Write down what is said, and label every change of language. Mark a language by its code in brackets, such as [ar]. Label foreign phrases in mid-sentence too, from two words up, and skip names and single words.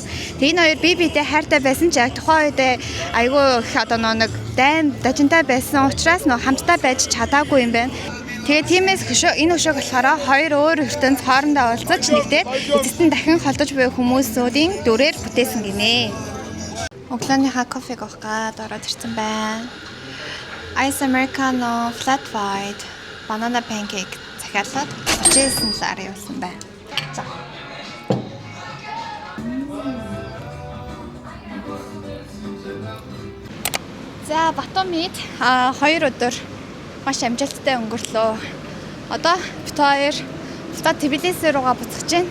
[mn] Тэгээд энэ хоёр бие биедээ хайртай байсан ч яг тухайн үед айгүй их одоо нэг дайм дажинтай байсан учраас нөө хамтдаа байж чадаагүй юм байна. Тэгээд тиймээс энэ өшөөг болохоор хоёр өөр ертөнц хоорондоо уулзаж нэгдээд эцэст нь дахин холдож буй хүмүүсийн дүрээр бүтээсэн гинэ. Өглөөнийхөө кофег уух гээд ороод ирсэн байна. [en] Ice Americano, flat white, banana pancake [mn] захиалаад 39 лар явуулсан байна. За. За, Батумид 2 өдөр маш амжилттай өнгөрлөө. Одоо бит хоёр Тбилиси руугаа буцаж байна.